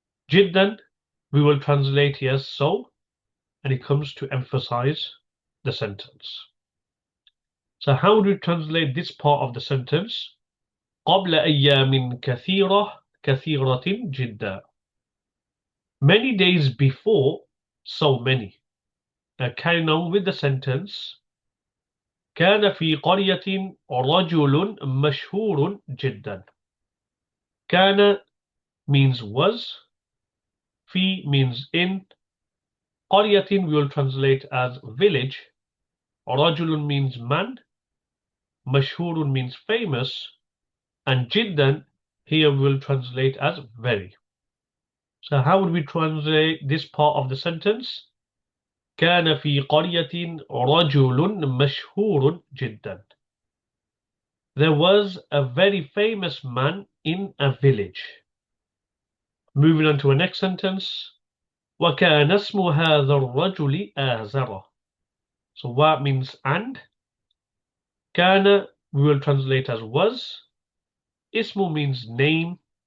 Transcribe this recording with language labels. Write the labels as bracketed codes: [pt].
[en] جدا we will translate here as so, and it comes to emphasize the sentence. So how do we translate this part of the sentence? [ar] قبل أيام كثيرة جدا. [en] Many days before, so many. Now carrying on with the sentence. [ar] كان في قرية رجل مشهور جدا. [en] كان means was. في means in. قرية we will translate as village. رجل means man. مشهور means famous. And جدا here we will translate as very. So how would we translate this part of the sentence? [ar] كان في قرية رجل مشهور جدا. [en] There was a very famous man in a village. Moving on to the next sentence. [ar] وكان اسم هذا الرجل آزر. [en] So what means and? كان we will translate as was. اسم means name.